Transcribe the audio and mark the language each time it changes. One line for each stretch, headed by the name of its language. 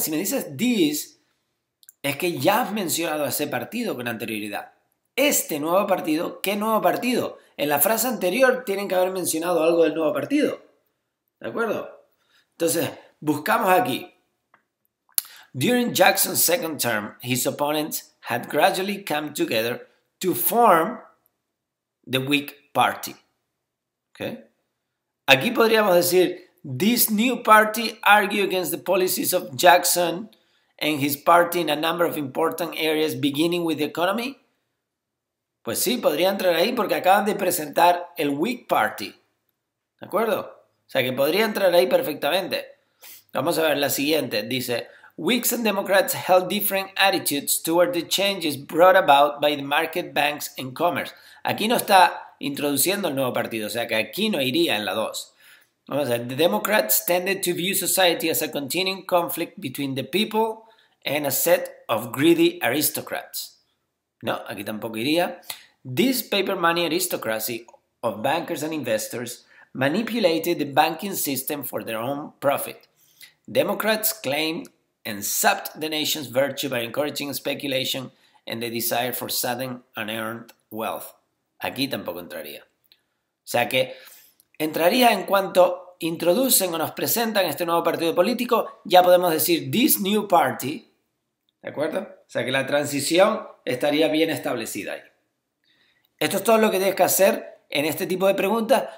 Spanish: Si me dices this, es que ya has mencionado a ese partido con anterioridad. Este nuevo partido, ¿qué nuevo partido? En la frase anterior tienen que haber mencionado algo del nuevo partido. ¿De acuerdo? Entonces, buscamos aquí.
English: During Jackson's second term, his opponents had gradually come together to form the Whig Party. Okay? Aquí podríamos decir, this new party argue against the policies of Jackson and his party in a number of important areas, beginning with the economy.
Spanish: Pues sí, podría entrar ahí porque acaban de presentar el Whig Party. ¿De acuerdo? O sea que podría entrar ahí perfectamente. Vamos a ver la siguiente.
English: Dice, Whigs and Democrats held different attitudes toward the changes brought about by the market banks and commerce.
Spanish: Aquí no está introduciendo el nuevo partido, o sea que aquí no iría en la 2. Vamos a ver.
English: The Democrats tended to view society as a continuing conflict between the people and a set of greedy aristocrats.
Spanish: No, aquí tampoco iría.
English: This paper money aristocracy of bankers and investors manipulated the banking system for their own profit. Democrats claimed and sapped the nation's virtue by encouraging speculation and the desire for sudden unearned wealth.
Spanish: Aquí tampoco entraría. O sea que entraría en cuanto introducen o nos presentan este nuevo partido político, ya podemos decir
English: this new party,
Spanish: ¿de acuerdo? O sea que la transición estaría bien establecida ahí. Esto es todo lo que tienes que hacer en este tipo de preguntas.